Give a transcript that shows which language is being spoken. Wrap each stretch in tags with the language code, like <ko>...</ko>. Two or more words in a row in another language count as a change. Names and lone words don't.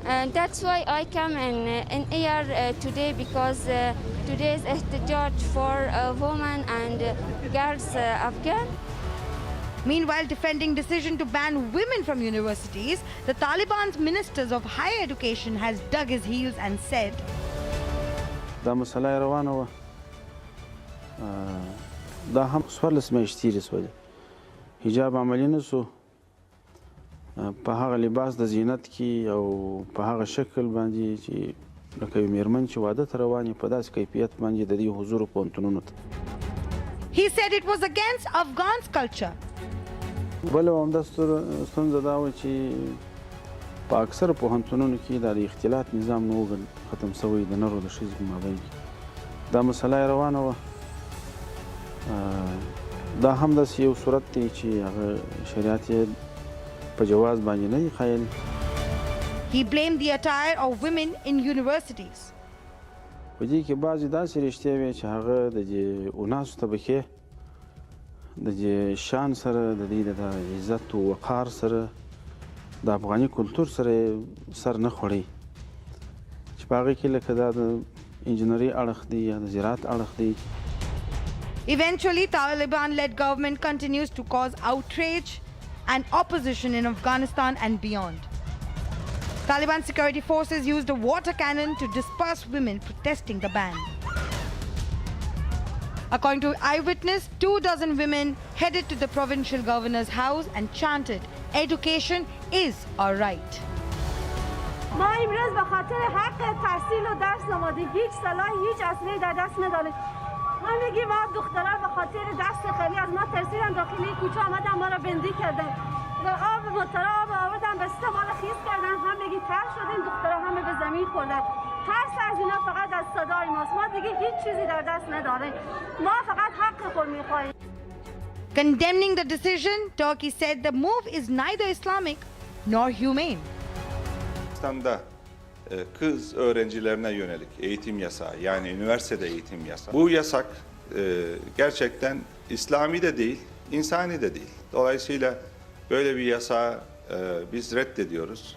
<en>And that's why I come in here today, because today is ihtijaj for women and girls Afghan. Meanwhile, defending decision to ban women from universities, the Taliban's ministers of higher education has dug his heels and said,</en> <ps>دا مسله روانه وه دا هم 14 میاشتې تېرې شولې حجاب عملي نه شو په هغه لباس د زینت کې او په هغه شکل باندې چې لکه یو مېرمن چې واده ته روانې په داسې کیفیت باندې د دې حضور پوهنتونونو ته.</ps> <en>He said it was against Afghan's culture.</en> <ps>بله همدا ستونزه دا وه چې په اکثره پوهنتونونو کې دا د اختلاط نظام نه و ختم شوی د نر او د ښځې په مابین کې دا مسله روانه وه دا هم داسې یو صورت دی چې هغه شریعت یې په جواز باندې نه دی ښایلی.</ps> <en>He blamed the attire of women in universities.</en> <ps>په دې کې بعضې داسې رښتیا وې چې هغه د دې اناسو طبقې د دې شان سره د دې د عزت او وقار سره د افغاني کلتور سره سر نه خوړی چې په هغې کې لکه دا د انجینري اړخ دی یا د زراعت اړخ دی.</ps> <en>Eventually, Taliban-led government continues to cause outrage and opposition in Afghanistan and beyond. Taliban security forces used a water cannon to disperse women protesting the ban. According to eyewitness, 24 women headed to the provincial governor's house and chanted, "Education is our right."</en> <fa>ما امروز به خاطر حق تحصیل و درس آماده هیچ سلاح هیچ اسلحه‌ای در دست نداریم. ما میگیم ما دخترها به خاطر دست خیلی از ما ترسیدن داخل کوچه آمدن ما را بندی کردن و آب مطرح آب آوردن به سطح ما را خیس کردن همگی تر شدیم دخترها همه به زمین خوردن. ترس از اینا فقط از صدای ماست ما دیگه هیچ چیزی در دست نداریم ما فقط حق خود میخواهیم.</fa> <en>Condemning the decision, Turkey said the move is neither Islamic nor humane.</en> <tr>Pakistan'da kız öğrencilerine yönelik eğitim yasağı, yani üniversitede eğitim yasağı. Bu yasak gerçekten İslami de değil, insani de değil. Dolayısıyla böyle bir yasağı biz reddediyoruz.</tr>